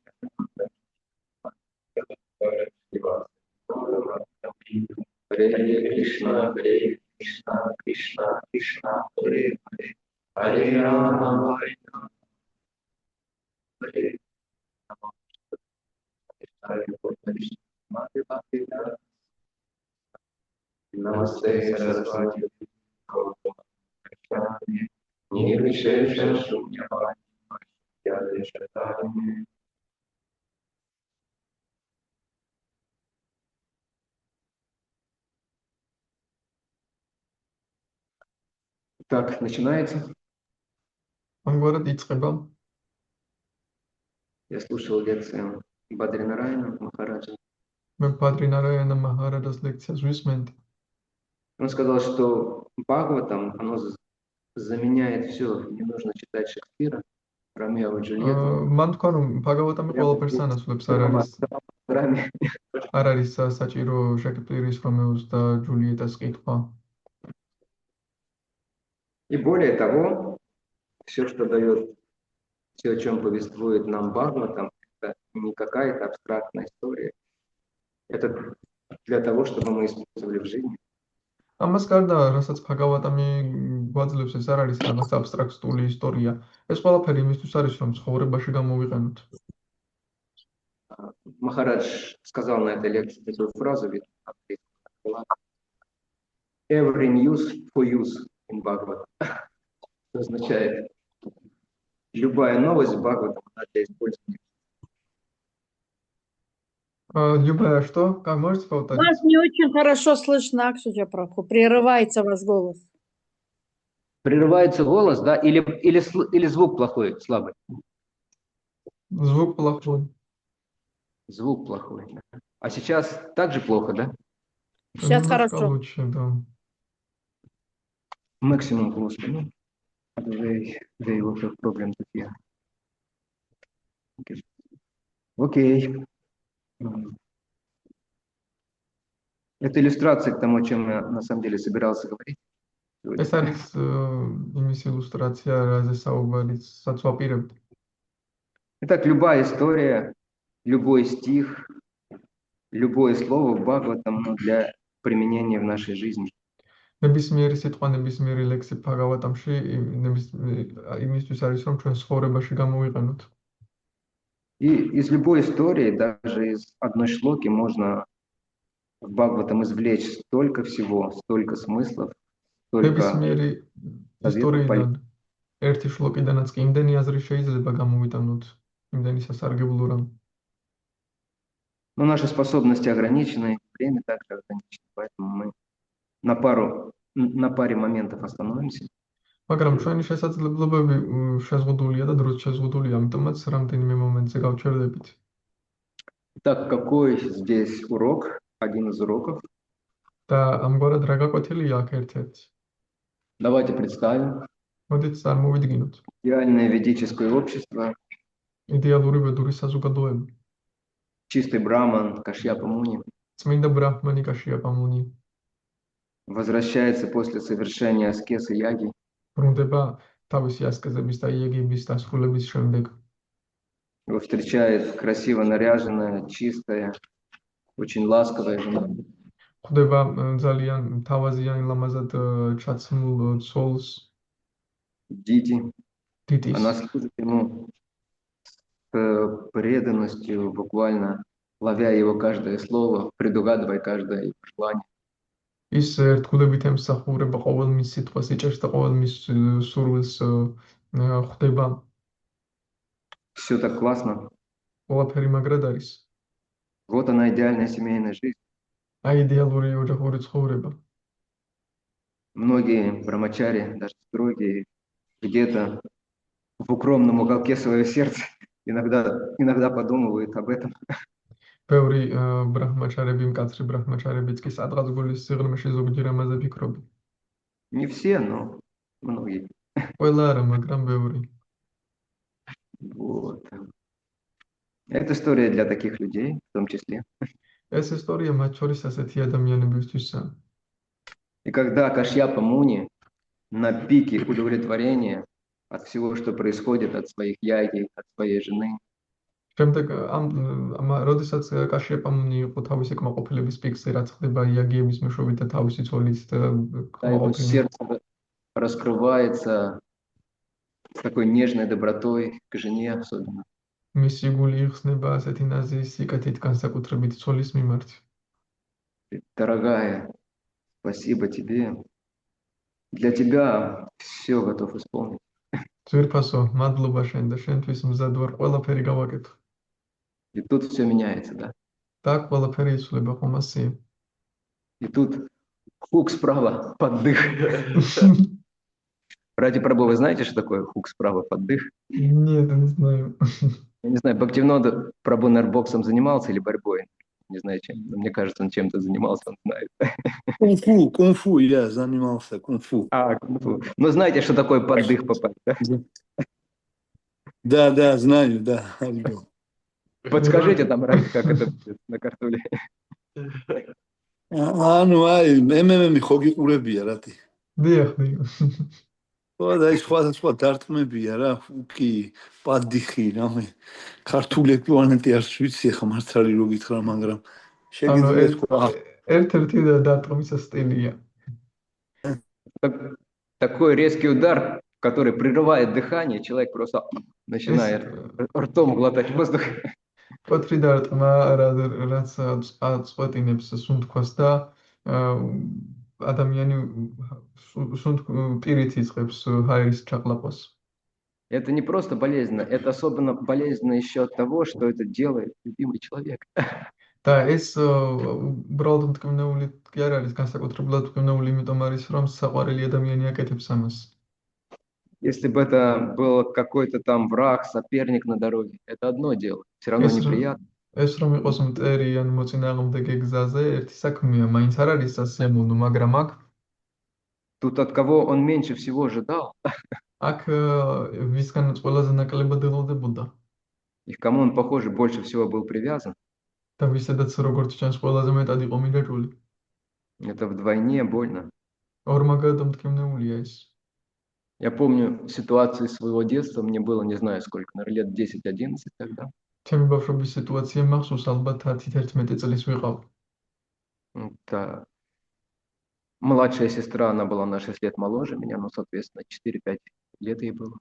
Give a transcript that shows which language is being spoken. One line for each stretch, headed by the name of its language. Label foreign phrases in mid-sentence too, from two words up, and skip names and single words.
Sanskrit: हरे कृष्ण कृष्ण कृष्ण हरे हरे हरे राम हरे राम हरे राम. नमस्ते सरस्वति गौरमणि निर्विशेष शून्यवानि.
Russian: Так, начинается.
Georgian: ამგვარად იწყება.
Russian: Я слушал лекцию Бадринарайана Махараджа.
Georgian: მე ბადრინარაიანა მაჰარაჯას ლექციას ვისმენთ.
Russian: Он сказал, что Бхагаватам, оно заменяет все. Не нужно читать Шекспира, Ромео и Джульетту.
Georgian: მან თქვა, რომ ბჰაგავატამი ყველაფერს ანაცვლებს, არ არის საჭირო შექსპირის, რომეოს და ჯულიეტას კითხვა.
Russian: И более того, все, что дает, все, о чем повествует нам Бхагаватам, это не какая-то абстрактная история. Это для того, чтобы мы использовали в жизни.
Georgian: ამას გარდა, რასაც ბჰაგავატამი გვაძლევს, ეს არ არის რაღაც აბსტრაქტული ისტორია. ეს ყველაფერი იმისთვის არის, რომ ცხოვრებაში გამოვიყენოთ.
Russian: Махарадж сказал на этой лекции такую фразу,
English: every news for use in Bhagavatam.
Russian: Что означает, любая новость в Бхагаватам для использования. Любая что? Как можете повторить? Вас не очень хорошо слышно, Акшаджа Прабху. Прерывается ваш голос. Прерывается голос, да? Или звук плохой, слабый? Звук плохой. Звук плохой. Да. А сейчас также плохо, да? Сейчас Немножко хорошо. лучше, да. Максимум просто. Ну,
English: they will have problems here.
Russian: Окей. Это иллюстрация к тому, о чем я на самом деле собирался говорить.
Georgian: ეს არის იმის ილუსტრაცია, რაზე საუბარიც საწვაპირებთ.
Russian: Итак, любая история, любой стих, любое слово в Бхагаватам для применения в нашей жизни.
Georgian: ნებისმიერი სიტყვა, ნებისმიერი ლექსი ბჰაგავატამში იმისთვის არის, რომ ჩვენ ცხოვრებაში გამოვიყენოთ.
Russian: И из любой истории, даже из одной шлоки, можно в Бхагаватам извлечь столько всего, столько смыслов, столько...
Georgian: ნებისმიერი ისტორიიდან ერთი შლოკიდანაც კი იმდენი აზრი შეიძლება გამოვიტანოთ, იმდენი სასარგებლო რამ.
Russian: Но Но наши способности ограничены, время также ограничено, поэтому мы на паре моментов остановимся.
Georgian: მაგრამ ჩვენი შესაძლებლობები შეზღუდულია და დროც შეზღუდულია, ამიტომაც რამდენიმე მომენტზე გავჩერდებით.
Russian: Так, какой здесь урок? Один из уроков.
Georgian: და ამგვარად რა გაკვეთილია აქ ერთ-ერთი.
Russian: Давайте представим
Georgian: მოდით წარმოვიდგინოთ.
Russian: идеальное ведическое общество,
Georgian: იდეალური ვედური საზოგადოება.
Russian: чистый браман, Кашьяпа Муни,
Georgian: წმინდა ბრაჰმანი კაშიაპა მუნი
Russian: возвращается после совершения аскеза яги,
Georgian: ბრუნდება თავისი ასკეზების და იეგების დასრულების შემდეგ.
Russian: его встречает красиво наряженная, чистая, очень ласковая жена.
Georgian: ხვდება ძალიან თავაზიან ლამაზად ჩაცმულ ცოლს
Russian: Дити.
Georgian: დიტის.
Russian: Она служит ему с преданностью, буквально ловя его каждое слово, предугадывая каждое его желание.
Georgian: ის ერთგულებით ემსახურება ყოველ მის სიტყვას, იჭერს და ყოველ მის სურვილს ხვდება.
Russian: Все так классно.
Georgian: ყველაფერი მაგრად არის.
Russian: Вот она идеальная семейная жизнь.
Georgian: აი იდეალური ოჯახური ცხოვრება.
Russian: Многие брамачари, даже строгие, где-то в укромном уголке своего сердца иногда подумывают об этом.
Georgian: ბევრი ბრაჰმაჩარები, მკაცრი ბრაჰმაჩარებიც კი სადღაც გულის სიღრმეში ზოგჯერ ამაზე ფიქრობენ.
Russian: Не все, но многие.
Georgian: ყველა არა, მაგრამ ბევრი.
Russian: Вот. Это история для таких людей, в том числе.
Georgian: ეს ისტორია მათ შორის ასეთი ადამიანებისთვისაა.
Russian: И когда Кашьяпа Муни на пике удовлетворения от всего, что происходит, от своих яги, от своей жены,
Georgian: შემდეგ როდესაც კაშიაპა მუნი იყო თავისი კმაყოფილების პიკზე, რაც ხდება იაგიების მეშვეობით და თავისი ცოლით
Russian: да, его сердце раскрывается с такой нежной добротой к жене особенно.
Georgian: მისი გული იხსნება ასეთი ნაზის სიკეთით განსაკუთრებით ცოლის მიმართ.
Russian: Дорогая, спасибо тебе. Для тебя все готов исполнить.
Georgian: ძვირფასო, მადლობა შენ და შენთვის მზად ვარ ყველაფერი გავაკეთო.
Russian: И тут все меняется, да.
Georgian: და აქ ყველაფერი იცვლება ხომ ასე?
Russian: И тут хук справа, поддых. Ради Прабху, вы знаете, что такое хук справа, поддых? Нет, не знаю. Я не знаю, Бхактивинода Прабху, наверное, боксом занимался или борьбой. Не знаю, чем. Но мне кажется, он чем-то занимался, он знает. Кунг-фу, я занимался кунг-фу. Кунг-фу. Ну, знаете, что такое поддых попасть, да? Да, знаю, да. Подскажите там, как это будет на картуле.
Georgian: ანუ აი მე მიხოგიყურებია რატი. დიახ. და ის სხვა დარტყმებია რა, ხუკი, პადიხი, რამე. ქართული ეკვივალენტი არ ვიცი ხა მართალი რო გითხრა, მაგრამ შეგიძლია თქვა. ერთ-ერთი დარტყმის სტილია.
Russian: Такой резкий удар, который прерывает дыхание, человек просто начинает ртом глотать воздух.
Georgian: Патრი დარტყმა, რაც აწყვეტინებს სუნთქვას და ადამიანი პირით იწყებს ჰაერის ჩაყლაპას.
Russian: Это не просто болезненно, это особенно болезненно еще от того, что это делает любимый человек.
Georgian: და ეს უბრალოდ მტკივნეული კი არ არის, განსაკუთრებულად მტკივნეული იმიტომ არის, რომ საყვარელი ადამიანი აკეთებს ამას.
Russian: Если бы это был какой-то там враг, соперник на дороге, это одно дело, все равно неприятно.
Georgian: ეს რომ იყოს მტერი ან მოწინააღმდეგე გზაზე, ერთი საქმეა, მაინც არ არის სასიამოვნო, მაგრამ აქ
Russian: Тут от кого он меньше всего ожидал,
Georgian: აქ ვისგანაც ყველაზე ნაკლებად ელოდებოდა.
Russian: и к кому он, похоже, больше всего был привязан,
Georgian: და ვისაც როგორც ჩანს ყველაზე მეტად იყო მიდაჭული.
Russian: это вдвойне больно.
Georgian: ორმაგად მტკივნეულია ეს.
Russian: Я помню ситуации своего детства, мне было, не знаю сколько, наверное, лет 10-11 тогда.
Georgian: ჩემი ბავშვობის სიტუაცია მახსოვს, ალბათ 10-11 წლის ვიყავ.
Russian: Да. Младшая сестра, она была на 6 лет моложе меня, ну, соответственно, 4-5 лет ей было.